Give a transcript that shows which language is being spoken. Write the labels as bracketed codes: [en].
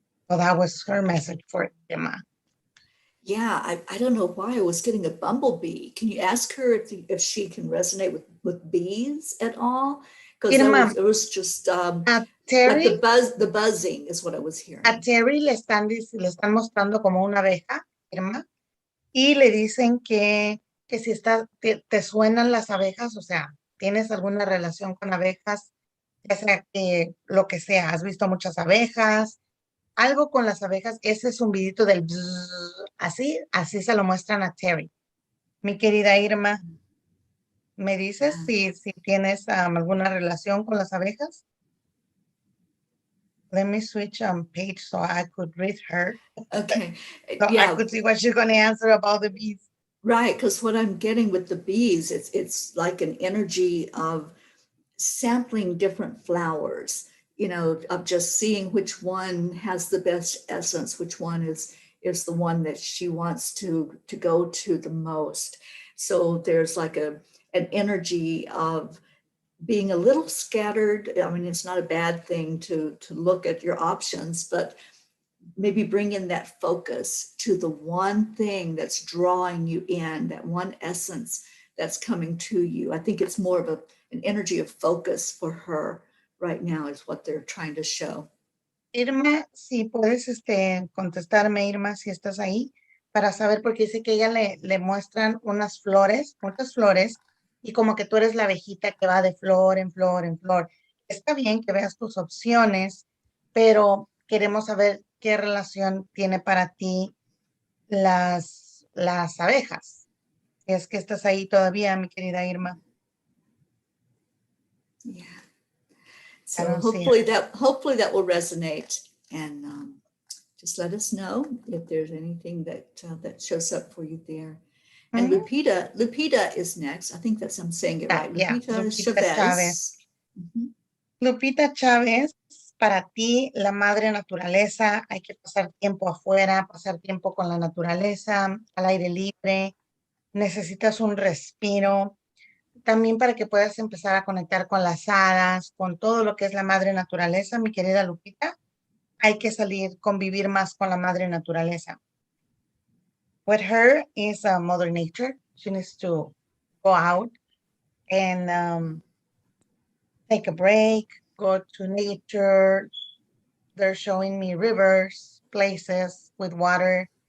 [en] So that was her message for Emma. Yeah, I don't know why I was getting a bumblebee. Can you ask her if she can resonate with bees at all? Because it was just Teri, like the buzzing is what I was hearing. [es] A Teri le están mostrando como una abeja, Irma, y le dicen que si te suenan las abejas, o sea, tienes alguna relación con abejas, ya sea que lo que sea, has visto muchas abejas, algo con las abejas, ese zumbidito del bzzz, así se lo muestran a Teri. Mi querida Irma, ¿me dices si tienes alguna relación con las abejas? [en] Let me switch page so I could read her. Okay. So I could see what she's going to answer about the bees. Right, because what I'm getting with the bees, it's like an energy of sampling different flowers, of just seeing which one has the best essence, which one is the one that she wants to go to the most. So there's like an energy of being a little scattered. I mean, it's not a bad thing to look at your options, but maybe bring in that focus to the one thing that's drawing you in, that one essence that's coming to you. I think it's more of an energy of focus for her right now is what they're trying to show. [es] Irma, si puedes contestarme, Irma, si estás ahí, para saber, porque dice que ella le muestran unas flores, muchas flores, y como que tú eres la abejita que va de flor en flor en flor. Está bien que veas tus opciones, pero queremos saber qué relación tiene para ti las abejas. Es que estás ahí todavía, mi querida Irma. [en] Yeah. So hopefully that will resonate, and just let us know if there's anything that shows up for you there. And Lupita is next. I think I'm saying it right. Lupita Chavez. [es] Lupita Chávez, para ti, la madre naturaleza, hay que pasar tiempo afuera, pasar tiempo con la naturaleza, al aire libre, necesitas un respiro, también para que puedas empezar a conectar con las hadas, con todo lo que es la madre naturaleza, mi querida Lupita, hay que salir, convivir más con la madre naturaleza. [en] With her is Mother Nature. She needs to go out and take a break, go to nature. They're showing me rivers, places with water.